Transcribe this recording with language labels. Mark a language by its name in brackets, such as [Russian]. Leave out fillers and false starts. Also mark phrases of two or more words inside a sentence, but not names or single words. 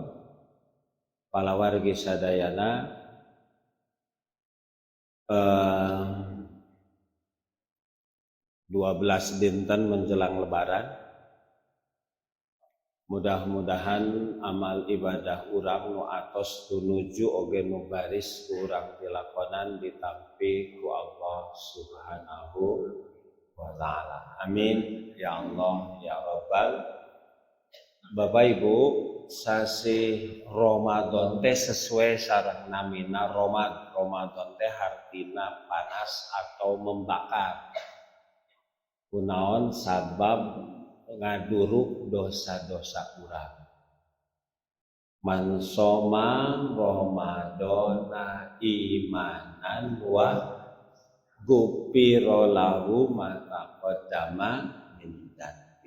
[Sundanese] Palawargi sadayana 12 dinten menjelang lebaran. Mudah-mudahan amal ibadah urang nu atos tunuju oge nu baris urang dilakonan ditampi ku [Arabic] الله سبحانه وتعالى. آمين يا الله يا رب. [Sundanese] Bapak Ibu, sasi Ramadan teh sesuai sareng namina Ramadan teh hartina panas atau membakar. Kunaon sabab ngaduruk dosa-dosa urang. [Arabic] من صام رمضان إيمانا وغفر له ما تقدم من ذنبه.